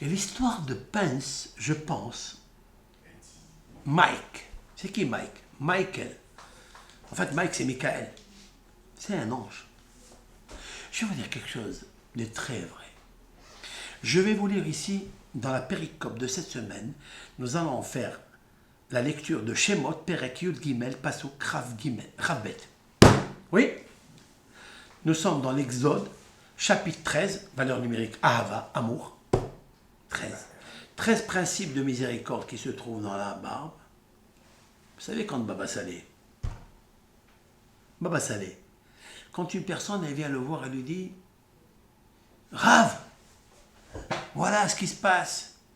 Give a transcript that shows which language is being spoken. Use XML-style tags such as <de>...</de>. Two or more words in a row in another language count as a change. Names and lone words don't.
<fr>Et l'histoire de Pence, je pense, Mike, c'est qui Mike? Michael. En fait, Mike, c'est Michael. C'est un ange. Je vais vous dire quelque chose de très vrai. Je vais vous lire ici, dans la péricope de cette semaine, nous allons faire la lecture de Shemot,</fr> <he>פרק, יוד, גימל, פסוק, רב, גימל, רב, בית.</he> <fr>Oui? Nous sommes dans l'Exode, chapitre 13, valeur numérique Ahava, amour. 13. 13 principes de miséricorde qui se trouvent dans la barbe. Vous savez quand Baba Salé, quand une personne elle vient le voir et lui dit Rav, voilà ce qui se passe.</fr>